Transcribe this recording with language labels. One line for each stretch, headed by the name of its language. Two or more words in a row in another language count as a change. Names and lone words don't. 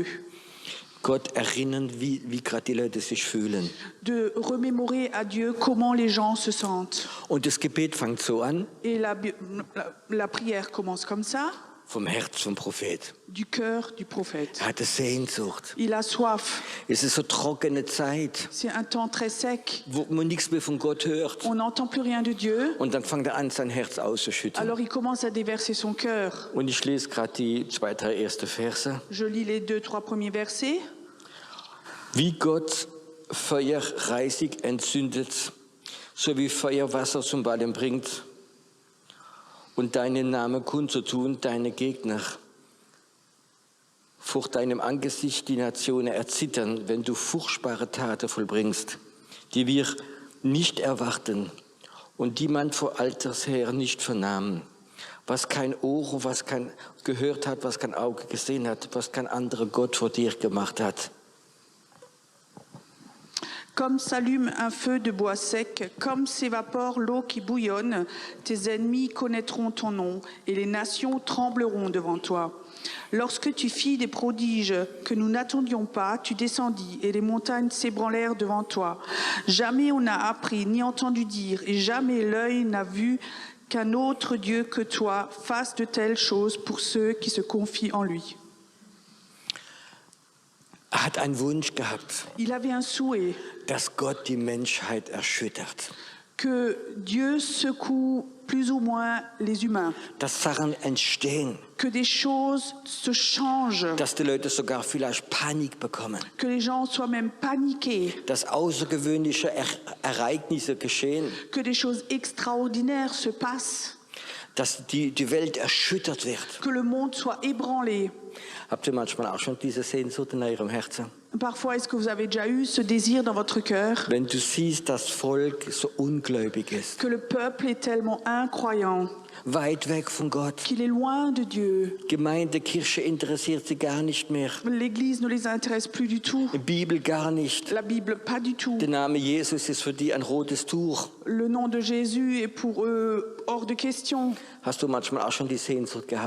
German: Gott erinnern, wie gerade die Leute sich fühlen.
French: De remémorer à Dieu comment les gens se sentent.
German: Und das Gebet fängt so an,
French: Et la prière commence comme ça,
German: vom Herz vom Prophet.
French: du cœur du prophète.
German: Er hatte Sehnsucht.
French: Il a soif.
German: Es ist so trockene Zeit,
French: C'est un temps très sec.
German: wo man nichts mehr von Gott hört.
French: On n'entend plus rien de Dieu.
German: Und dann fängt er an, sein Herz auszuschütten.
French: Alors il commence à déverser son cœur.
German: Und ich lese gerade die 2, 3 ersten Verse.
French: Je lis les 2, 3 premiers versets.
German: Wie Gott Feuer reisig entzündet, so wie Feuer Wasser zum Wallen bringt, und deinen Namen kundzutun, deine Gegner. Vor deinem Angesicht die Nationen erzittern, wenn du furchtbare Taten vollbringst, die wir nicht erwarten und die man vor Alters her nicht vernahm. Was kein Ohr, was kein gehört hat, was kein Auge gesehen hat, was kein anderer Gott vor dir gemacht hat.
French: Comme s'allume un feu de bois sec, comme s'évapore l'eau qui bouillonne, tes ennemis connaîtront ton nom et les nations trembleront devant toi. Lorsque tu fis des prodiges que nous n'attendions pas, tu descendis et les montagnes s'ébranlèrent devant toi. Jamais on n'a appris ni entendu dire et jamais l'œil n'a vu qu'un autre Dieu que toi fasse de telles choses pour ceux qui se confient en lui.
German: Er hat einen Wunsch gehabt,
French: Il avait un souhait
German: dass Gott die Menschheit erschüttert,
French: que Dieu secoue plus ou moins les humains,
German: dass Sachen entstehen,
French: que des choses se changent,
German: dass die Leute sogar vielleicht Panik bekommen,
French: que les gens soient même paniqués,
German: dass außergewöhnliche Ereignisse geschehen,
French: que des choses extraordinaires se passent,
German: dass die Welt erschüttert wird.
French: que le monde soit ébranlé.
German: Habt ihr manchmal auch schon diese Sehnsucht in eurem Herzen?
French: Parfois, est-ce que vous avez déjà eu ce désir dans votre cœur
German: Wenn du siehst, dass Volk so ungläubig ist,
French: que le peuple est tellement incroyant,
German: weit weg von Gott,
French: qu'il est loin de Dieu.
German: Gemeinde, Kirche interessiert sie gar nicht mehr,
French: L'Église ne les intéresse plus du tout.
German: Bibel gar nicht.
French: La Bible, pas du tout.
German: Der Name Jesus ist für die ein rotes Tuch.
French: Le nom de Jésus est pour eux hors de question.
German: Hast du manchmal auch schon die Sehnsucht gehabt?